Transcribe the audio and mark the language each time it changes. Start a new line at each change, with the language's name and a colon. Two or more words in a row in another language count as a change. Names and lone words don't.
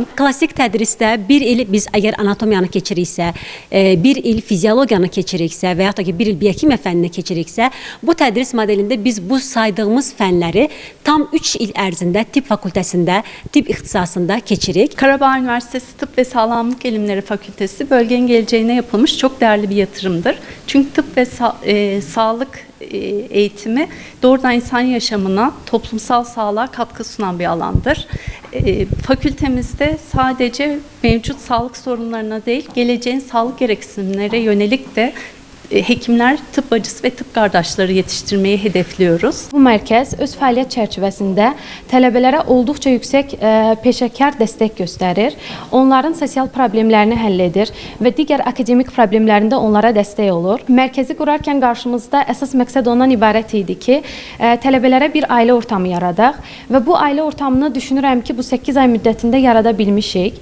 Azerbaijani: Klassik tədrisdə bir il biz əgər anatomiyanı keçiriksə, bir il fiziologiyanı keçiriksə və yaxud da ki, bir il biokimiya fənnini keçiriksə, bu tədris modelində biz bu saydığımız fənləri tam 3 il ərzində tibb fakültəsində, tibb ixtisasında keçirik.
Turkish: Qarabağ Üniversitesi Tıp ve Sağlamlık Elmleri Fakültesi bölgenin geleceğine yapılmış çok değerli bir yatırımdır. Çünkü tıp ve sağlık eğitimi doğrudan insan yaşamına, toplumsal sağlığa katkı sunan bir alandır. Fakültemizde sadece mevcut sağlık sorunlarına değil, geleceğin sağlık gereksinimlere yönelik de
Azerbaijani: hekimlər, tıp bacısı və tıp qardaşları yetişdirməyi
Turkish: hedefliyoruz.
Azerbaijani: Bu mərkəz öz fəaliyyət çərçivəsində tələbələrə olduqca yüksək peşəkar dəstək göstərir. Onların sosial problemlərini həll edir və digər akademik problemlərində onlara dəstək olur. Mərkəzi qurarkən qarşımızda əsas məqsəd ondan ibarət idi ki, tələbələrə bir ailə ortamı yaradaq və bu ailə ortamını düşünürəm ki, bu 8 ay müddətində yarada bilmişik.